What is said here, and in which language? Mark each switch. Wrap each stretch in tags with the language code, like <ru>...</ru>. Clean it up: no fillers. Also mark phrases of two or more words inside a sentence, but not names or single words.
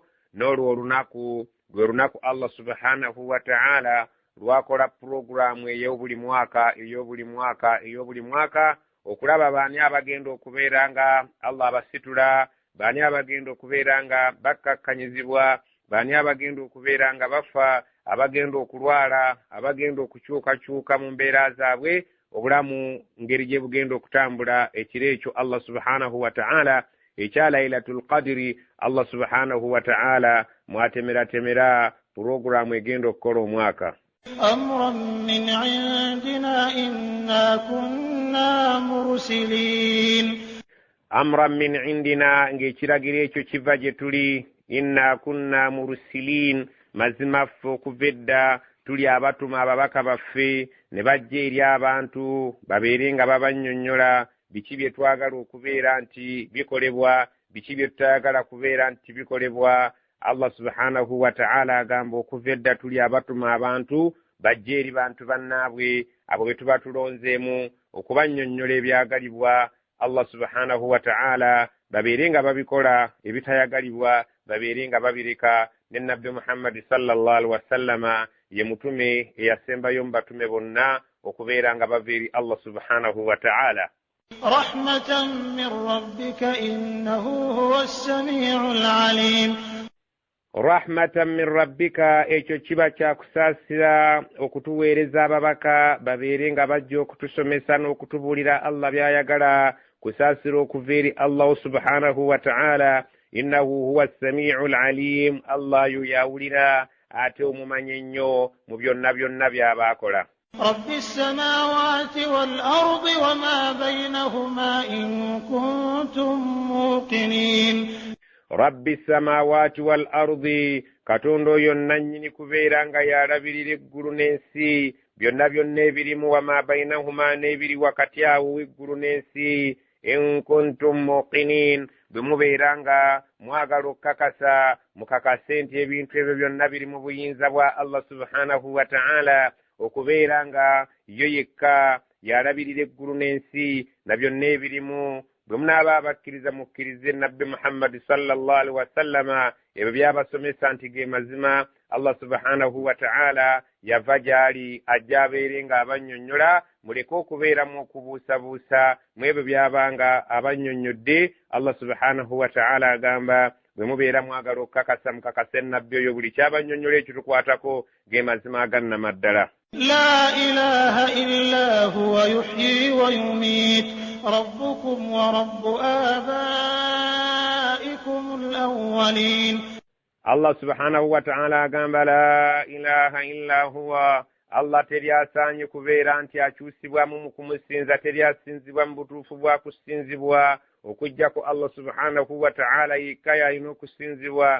<lg>N'olwo olunaku lwe lunaku</lg> <ar>الله سبحانه وتعالى</ar> <lg>lwakola puroguramu ey'obuli mwaka okulaba baani abagenda okubeera nga Allah abasitula, baani abagenda okubeera nga bakkakkanyizibwa, baani abagenda okubeera nga bafa, abagenda okulwala, abagenda okukyukakyuka mu mbeera zaabwe, obulamu ngeri gye bugenda okutambula. Ekiro ekyo</lg> <ar>الله سبحانه وتعالى</ar> <lg>ekya</lg> <ar>ليلة القدر, الله سبحانه وتعالى</ar> <lg>mwatemera puroguramu egenda okukola omwaka.</lg> <ar>أمرا من عندنا إنا كنا مرسلين. أمرا من عندنا,</ar> <lg>ng'ekiragiro ekyo kiva gye tuli.</lg> <ar>إنا كنا مرسلين,</ar> <lg>mazima ffe okuva edda tuli abatuma ababaka baffe ne bajja eri abantu babeere nga babannyonnyola biki bye twagala okubeera nti bikolebwa, biki bye tutayagala kubeera nti bikolebwa.</lg> <ar>الله سبحانه وتعالى</ar> <lg>agamba okuva edda tuli abatuma abantu bajja eri bantu bannaabwe abo be tuba tulonzeemu okubannyonnyola ebyagalibwa.</lg> <ar>الله سبحانه وتعالى</ar> <lg>babeere nga babikola, ebitayagalibwa babeere nga babireka. Ne Nabbi Muhammad</lg> <ar>صلى الله عليه وسلم</ar> <lg>ye mutume eyasembayo mu batume bonna okubeera nga bava eri</lg> <ar>الله سبحانه وتعالى. رحمة من ربك إنه هو السميع العليم. رحمة من ربك,</ar> <lg>ekyo kiba kyakusaasira okutuweereza ababaka babeere nga bajja okutusomesa n'okutubuulira Allah by'ayagala, kusaasira okuva eri</lg> <ar>الله سبحانه وتعالى. إنه هو السميع العليم,</ar> <lg>Allah yawulira ate omumanyi ennyo mu byonna by'abaakola.</lg> <ar>رب السماوات والأرض وما بينهما إن كنتم موقنين. رب السماوات والأرض,</ar> <lg>katonda oyo nannyini kubeera nga yalabirira eggulu n'ensi, byonna ebirimu,</lg> <ar>وما بينهما,</ar> <lg>n'ebiri wakati awo w'eggulu n'ensi.</lg> <ar>إن كنتم موقنين,</ar> <lg>bwe mubeera nga mwagala okukakasa mukakase nti ebintu ebyo byonna biri mu buyinza bwa</lg> <ar>الله سبحانه وتعالى,</ar> <lg>okubeera nga yo yekka yalabirira eggulu n'ensi na byonna ebirimu, bwe munaaba abakkiriza mukkirize nabbi Muhammad</lg> <ar>صلى الله عليه وسلم</ar> <lg>ebyo byabasomesa nti ge mazima.</lg> <ar>الله سبحانه وتعالى</ar> <lg>yava gyali ajja abeere nga abannyonnyola, muleke okubeeramu okubuusabuusa mu ebyo byabanga abannyonnyodde.</lg> <ar>الله سبحانه وتعالى</ar> <lg>agamba bwe mubeera mwagala okukakasa mukakase nabbi oyo buli kyabannyonnyola ekyo tukwatako ge mazima agannama ddala.</lg> <ar>لا إله إلا هو يحيي ويميت ربكم ورب آبائكم الأولين. الله سبحانه وتعالى agamba لا إله إلا هو.</ar> <lg>Allah teri asaanye kubeera nti akyusibwamu mu kumusinza, teri asinzibwa mu butuufu bwa kusinzibwa okujjako</lg> <ar>الله سبحانه وتعالى</ar> <lg>yekka y'alina okusinzibwa.</lg>